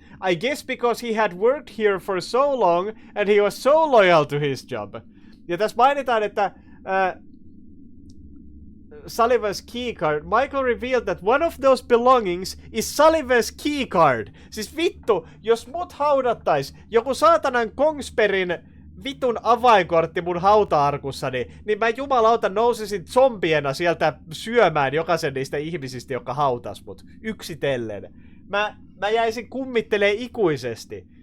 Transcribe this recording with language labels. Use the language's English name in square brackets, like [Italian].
[English] I guess because he had worked here for so long and he was so loyal to his job. [Finnish] Ja tässä mainitaan, että Sullivan's keycard. [English] Michael revealed that one of those belongings is Sullivan's keycard. [Finnish] Siis vittu, jos mut haudattais joku saatanan Kongsbergin vitun avainkortti mun hauta-arkussani, niin mä jumalauta nousisin zombiena sieltä syömään jokaisen niistä ihmisistä, jotka hautas mut. Yksitellen. Mä jäisin kummittelee ikuisesti.